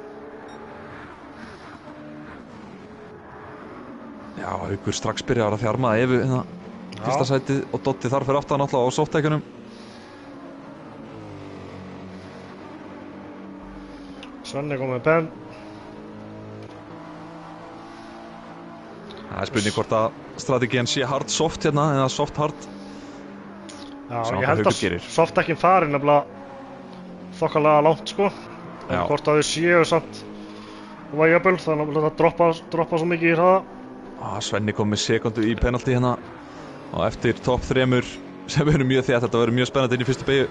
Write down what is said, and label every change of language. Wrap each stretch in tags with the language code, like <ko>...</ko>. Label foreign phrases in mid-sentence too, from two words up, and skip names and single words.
<is>Já, Haukur strax byrjar að þjarma Evu hérna fyrsta sætið og Doddi þar fyrir aftan alltaf á softdekkjunum. Svenni kom með Ben. Það er spurning hvort að strategían sé</is> <en>hard soft</en> <is>hérna eða</is> <en>soft hard.</en> <is>Já, ég held að softdekkin fari nefnilega þokkalega langt sko. En hvort að þau séu samt vægaböl, þannig að það droppa svo mikið í hraða. Svenni kom með sekundu í penalty hérna og eftir topp 3 sem verður mjög þétt, þetta verður mjög spennandi inn í fyrstu beygju.</is>